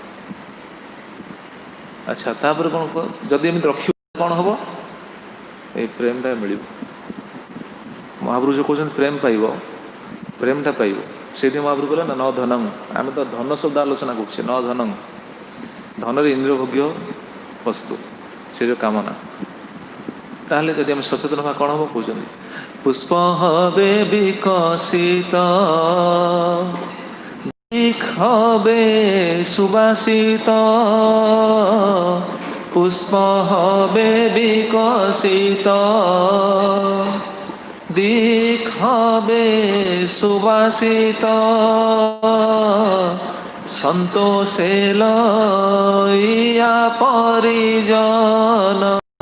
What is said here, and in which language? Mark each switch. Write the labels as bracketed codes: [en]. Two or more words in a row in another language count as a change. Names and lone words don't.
[or] ଆଚ୍ଛା ତାପରେ କ'ଣ ଯଦି ଏମିତି ରଖିବ କ'ଣ ହେବ ଏଇ ପ୍ରେମଟା ମିଳିବ ମହାପ୍ରଭୁ ଯେଉଁ କହୁଛନ୍ତି ପ୍ରେମ ପାଇବ ପ୍ରେମଟା ପାଇବ ସେଇଥିପାଇଁ ମହାପ୍ରଭୁ କହିଲେ ନା [sa] ନ ଧନଂ [or] ଆମେ ତ ଧନ ଶବ୍ଦ ଆଲୋଚନା କରୁଛେ [sa] ନ ଧନଂ [or] ଧନରେ ଇନ୍ଦ୍ରଭୋଗ୍ୟ ବସ୍ତୁ ସେ ଯେଉଁ କାମନା ତାହେଲେ ଯଦି ଆମେ ସଚେତନ ହେବା କ'ଣ ହେବ କହୁଛନ୍ତି [bn] পুষ্প হবে বিকশিত হবে সুবাসিত পুষ্প হবে বিকশিত দিক হবে সুবাসিত সন্তোষে লইয়া পরিজন